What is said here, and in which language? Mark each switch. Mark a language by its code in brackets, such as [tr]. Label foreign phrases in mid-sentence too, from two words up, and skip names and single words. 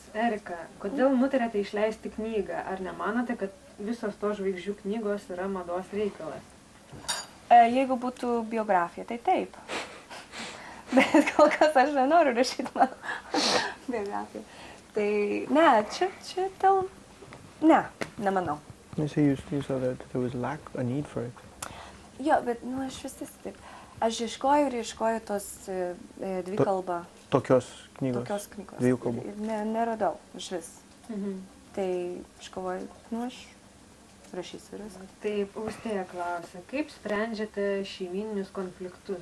[lt] Erika, kodėl nutarėte išleisti knygą? Ar nemanote, kad visos to žvaigždžių knygos yra mados reikalas? Jeigu būtų biografija, tai taip. Bet kol kas aš nenoriu rašyti Biografija. Tai ne, čia dėl... Ne, nemanau. [en] You say you saw that there was a need for it. [lt] Jo, bet, aš vis taip. Aš ieškoju tos dvikalbą. Tokios knygos. Tokios knygos. Dviejų kalbų. Ir neradau iš vis. Mhm. Tai aš galvoju, aš rašysiu ir viską. Taip, Austėja klausia, kaip sprendžiate šeimyninius konfliktus?